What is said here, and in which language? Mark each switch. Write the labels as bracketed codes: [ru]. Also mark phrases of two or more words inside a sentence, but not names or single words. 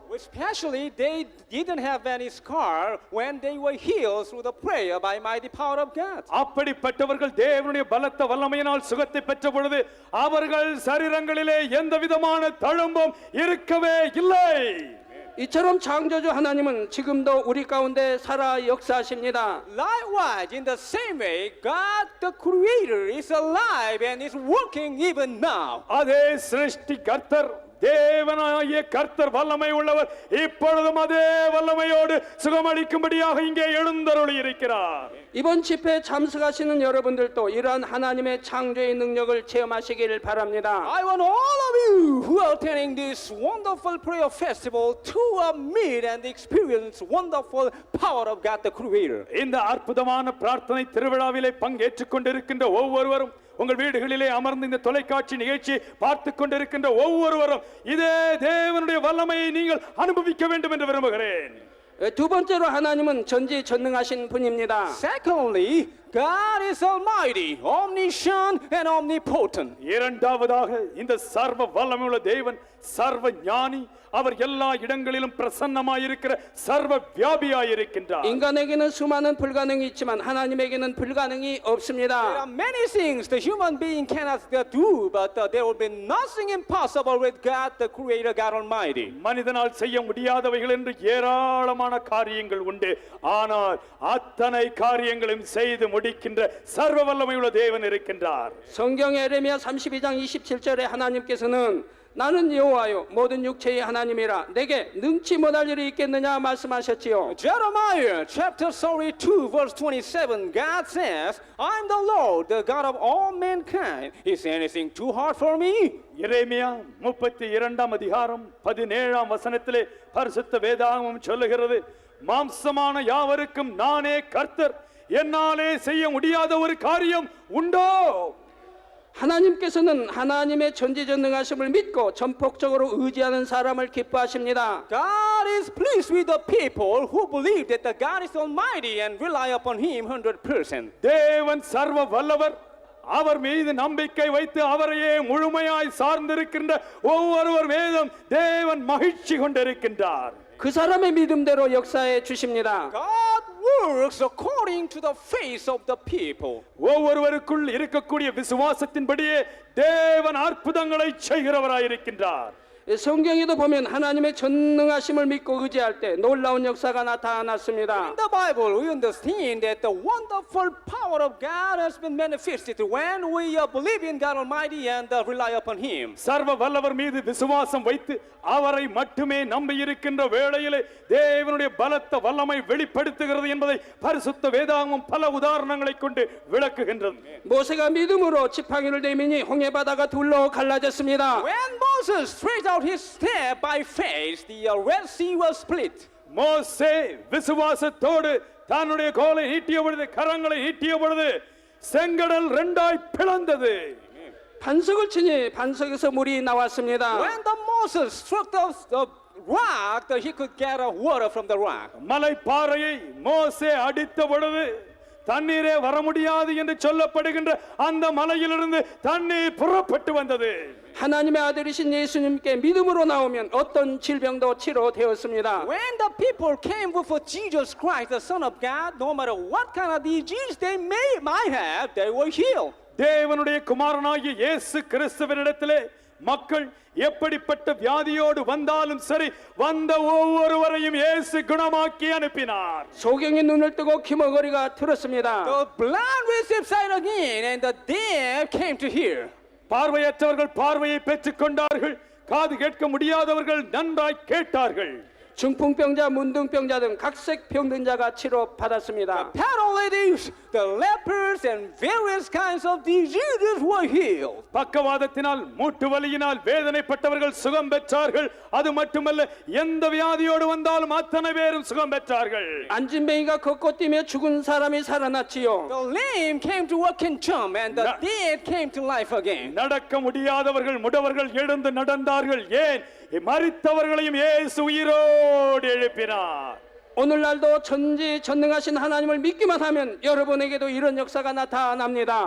[en] Especially they didn't have any scar when they were healed through the prayer by mighty power of God. [ta] அப்படிப்பட்டவர்கள் தேவனுடைய பலத்த வல்லமையினால் சுகத்தை பெற்ற பொழுது அவர்கள் சரீரங்களிலே எந்த விதமான தழும்பும் இருக்கவே இல்லை. [ko] 이처럼 창조주 하나님은 지금도 우리 가운데 살아 역사하십니다. [en] Likewise, in the same way, God the Creator is alive and is working even now. [ta] அதே சிருஷ்டி கர்த்தர் தேவனாகிய கர்த்தர் வல்லமை உள்ளவர் இப்பொழுதும் அதே வல்லமையோடு சுகமளிக்கும்படியாக இங்கே எழுந்தருளி இருக்கிறார். [ko] 이번 집회에 참석하시는 여러분들도 이러한 하나님의 창조의 능력을 체험하시길 바랍니다. [en] I want all of you who are attending this wonderful prayer festival to meet and experience wonderful power of God the Creator. [ta] இந்த அற்புதமான பிரார்த்தனை திருவிழாவிலே பங்கேற்றுக் கொண்டிருக்கின்ற ஒவ்வொருவரும் உங்கள் வீடுகளிலே அமர்ந்து இந்த தொலைக்காட்சி நிகழ்ச்சியை பார்த்து கொண்டிருக்கின்ற ஒவ்வொருவரும் இதே தேவனுடைய வல்லமையை நீங்கள் அனுபவிக்க வேண்டும் என்று விரும்புகிறேன். [ko] 두 번째로 하나님은 전지전능하신 분입니다. [en] Secondly, God is almighty, omniscient and omnipotent. [ta] இரண்டாவதாக இந்த சர்வ வல்லமையுள்ள தேவன் சர்வ ஞானி, அவர் எல்லா இடங்களிலும் பிரசன்னமாயிருக்கிற சர்வ வியாபியாயிருக்கின்றார். [ko] 인간에게는 수많은 불가능이 있지만 하나님에게는 불가능이 [en] There [ko] 없습니다. [en] are many things the human being cannot do, but there will be nothing impossible with God the Creator, God Almighty. [ta] மனிதனால் செய்ய முடியாதவைகள் என்று ஏராளமான காரியங்கள் உண்டு. ஆனால் அத்தனை காரியங்களையும் செய்து முடிக்கின்ற சர்வ வல்லமையுள்ள தேவன் இருக்கின்றார். [ko] 성경 에레미야 32장 27절에 하나님께서는 나는 여호와요 모든 육체의 하나님이라 내게 능치 못할 일이 있겠느냐 말씀하셨지요. [en] Jeremiah chapter 32 verse 27, God says, I'm the Lord, the God of all mankind. Is anything too hard for me? [ta] எரேமியா 32ஆம் அதிகாரம் 17ஆம் வசனத்திலே பரிசுத்த வேதாகமம் சொல்லுகிறது, மாம்சமான யாவருக்கும் நானே கர்த்தர், என்னாலே செய்ய முடியாத ஒரு காரியம் உண்டோ? [ko] 하나님께서는 하나님의 전지전능하심을 믿고 전폭적으로 의지하는 사람을 기뻐하십니다. [en] God is pleased with the people who believe that the God is almighty and rely upon Him 100%. [ta] தேவன் சர்வ வல்லவர், அவர் மீது நம்பிக்கை வைத்து அவரையே முழுமையாய் சார்ந்திருக்கின்ற ஒவ்வொருவர் மீதும் தேவன் மகிழ்ச்சி கொண்டிருக்கின்றார். [ko] 그 사람의 믿음대로 역사해 주십니다. [en] God works according to the faith of the people. [ta] ஒவ்வொருவருக்குள் இருக்கக்கூடிய விசுவாசத்தின்படியே தேவன் அற்புதங்களை செய்கிறவராயிருக்கின்றார். [ko] 성경에도 보면 하나님의 전능하심을 믿고 의지할 때 놀라운 역사가 나타났습니다. [en] In the Bible, we understand that the wonderful power of God has been manifested when we believe in God Almighty and rely upon Him. [ta] சர்வ வல்லவர் மீது விசுவாசம் வைத்து அவரை மட்டுமே நம்பி இருக்கின்ற வேளையிலே தேவனுடைய பலத்த வல்லமை வெளிப்படுத்துகிறது என்பதை பரிசுத்த வேதாகமம் பல உதாரணங்களை கொண்டு விளக்குகின்றது. [ko] 모세가 믿음으로 지팡이를 내미니 홍해 바다가 둘로 갈라졌습니다. [en] When Moses stretched out his staff by faith, the Red Sea was split. [ta] மோசே விசுவாசத்தோடு தன்னுடைய கோலை நீட்டிய பொழுது கரங்களை நீட்டிய பொழுது செங்கடல் இரண்டாய் பிளந்தது. [ko] 반석을 치니 반석에서 물이 나왔습니다. [en] When the Moses struck the rock, he could get water from the rock. [ta] மலை பாறையை மோசே அடித்த பொழுது தண்ணீரே வர முடியாது என்று சொல்லப்படுகின்ற அந்த மலையிலிருந்து தண்ணீர் புறப்பட்டு வந்தது. [ko] 하나님의 아들이신 예수님께 믿음으로 나오면 어떤 질병도 치료되었습니다. [en] When the people came before Jesus Christ, the Son of God, no matter what kind of disease they might have, they were healed. [ta] தேவனுடைய குமாரனாகிய இயேசு கிறிஸ்துவினிடத்திலே மக்கள் எப்படிப்பட்ட வியாதியோடு வந்தாலும் சரி வந்த ஒவ்வொருவரையும் இயேசு குணமாக்கி அனுப்பினார். [ko] 소경이 눈을 뜨고 귀머거리가 들었습니다. [en] The blind received sight again, and the deaf came to hear. [ta] பார்வையற்றவர்கள் பார்வையை பெற்றுக் கொண்டார்கள். காது கேட்க முடியாதவர்கள் நன்றாய் கேட்டார்கள். [ko] 중풍병자, 문둥병자 등 각색 병든 자가 치료받았습니다. [en] Paralytics, the lepers, and various kinds of diseases were healed. [ta] பக்கவாதத்தினால் மூட்டு வலியினால் வேதனைப்பட்டவர்கள் சுகம் பெற்றார்கள். அது மட்டுமல்ல எந்த வியாதியோடு வந்தாலும் அத்தனை பேரும் சுகம் பெற்றார்கள். [ko] 안진뱅이가 걷고 뛰며 죽은 사람이 살아났지요. [en] The lame came to walk and jump, and the dead came to life again. [ta] நடக்க முடியாதவர்கள் முடவர்கள் எழுந்து நடந்தார்கள். ஏன் மரித்தவர்களையும் இயேசு உயிரோடு எழுப்பினார். [ko] 오늘날도 전지전능하신 하나님을 믿기만 하면 여러분에게도 이런 역사가 나타납니다.